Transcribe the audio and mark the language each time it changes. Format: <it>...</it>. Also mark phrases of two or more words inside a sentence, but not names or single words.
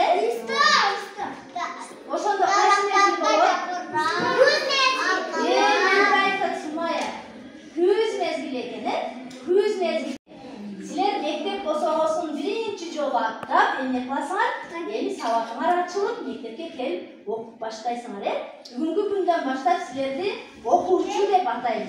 <ky>Oşanda kaç mezgil olur? 100 mezgil. 100 mezgil ekeni. 100 mezgil. Siler mektep olsun birinci jolu attap, emne kılasыңар, emi сабагыңар açılıp мектепке келип окуп баштайсыңар. Бүгүнкү күндөн баштап силерди окуучу деп атайбыз.</ky>